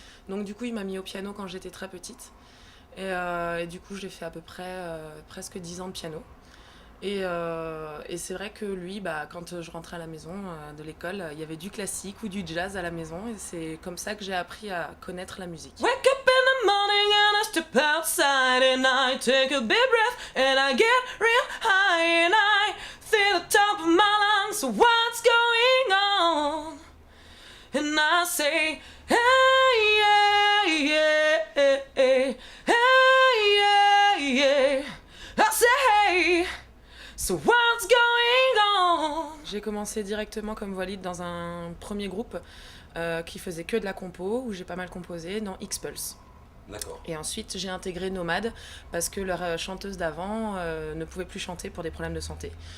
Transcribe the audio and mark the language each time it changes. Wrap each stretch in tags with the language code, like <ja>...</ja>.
<fr>Donc du coup il m'a mis au piano quand j'étais très petite et du coup j'ai fait à peu près presque 10 ans de piano. Et c'est vrai que lui, quand je rentrais à la maison de l'école, il y avait du classique ou du jazz à la maison et c'est comme ça que j'ai appris à connaître la musique.</fr> <en>Wake up in the morning and I step outside and I take a big breath and I get real high and I feel the top of my lungs, so what's going on? And I say, hey, yeah, yeah, hey, hey, yeah, yeah. I say, hey. So what's going on?</en> <fr>J'ai commencé directement comme voix lead dans un premier groupe qui faisait que de la compo, où j'ai pas mal composé, dans X-Pulse. D'accord. Et ensuite j'ai intégré Nomade parce que leur chanteuse d'avant ne pouvait plus chanter pour des problèmes de santé.</fr>